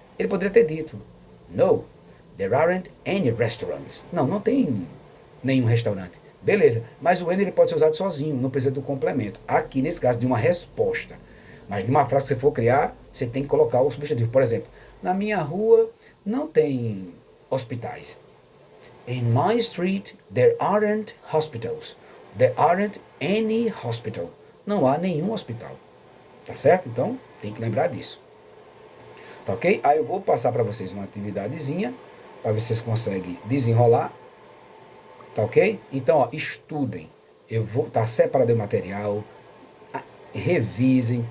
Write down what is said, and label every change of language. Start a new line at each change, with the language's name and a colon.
Portuguese: Ele poderia ter dito,
English: no, there aren't any restaurants.
Portuguese: Não, não tem nenhum restaurante. Beleza, mas o any ele pode ser usado sozinho, não precisa do complemento. Aqui, nesse caso, de uma resposta. Mas numa frase que você for criar, você tem que colocar o substantivo. Por exemplo, na minha rua não tem hospitais.
English: In my street, there aren't hospitals. There aren't any hospital.
Portuguese: Não há nenhum hospital. Tá certo? Então, tem que lembrar disso. Tá ok? Aí eu vou passar para vocês uma atividadezinha, para ver se vocês conseguem desenrolar. Tá ok? Então, ó, estudem. Eu vou estar separado o material. Revisem.